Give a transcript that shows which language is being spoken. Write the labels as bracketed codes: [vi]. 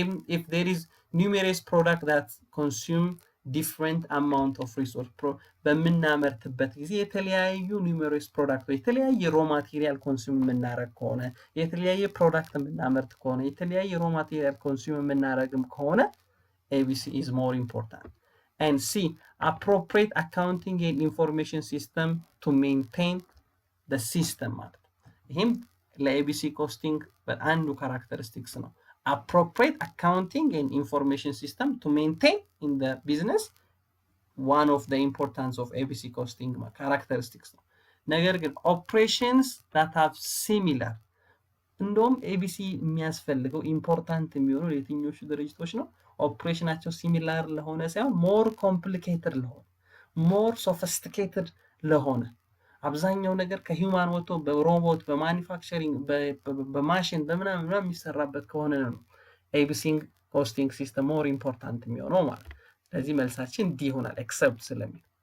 [en] if there is numerous product that consume different amount of resource [am] በምናመርትበት ጊዜ የተለያዩ ኒውሜሮስ ፕሮዳክቶች የተለያየ ሮ ማቴሪያል ኮንሱም የምናረግ ከሆነ የተለያየ ፕሮዳክት የምናመርት ከሆነ የተለያየ ሮ ማቴሪያል ኮንሱም የምናረግም ከሆነ [en] ABC is more important. And C, appropriate accounting and information system to maintain the system [am] ማለት ይህም ለኤቢሲ ኮስቲንግ አንዱ ካራክተሪስቲክስ ነው። [en] appropriate accounting and information system to maintain in the business one of the importance of ABC costing characteristics [am] ነው። ነገር ግን [en] operations that have similar [am] እንደውም ኤቢሲ የሚያስፈልገው ኢምፖርታንት የሚሆነው የትኞቹ ድርጅቶች ነው? ኦፕሬሽናቸው ሲሚላር ለሆነ ሳይሆን ሞር ኮምፕሊኬትድ ለሆነ ሞር ሶፊስቲኬትድ ለሆነ አብዛኛው ነገር ከሂውማን ወጥቶ በሮቦት በማኒፋክቸሪንግ በማሽን በምናምን የሚሰራበት ከሆነ ነው ኤቢሲ ኮስቲንግ ሲስተም ሞር ኢምፖርታንት የሚሆነው ማለት ነው። ስለዚህ መልሳችን ዲ ይሆናል ኤክሰፕት ስለሚል።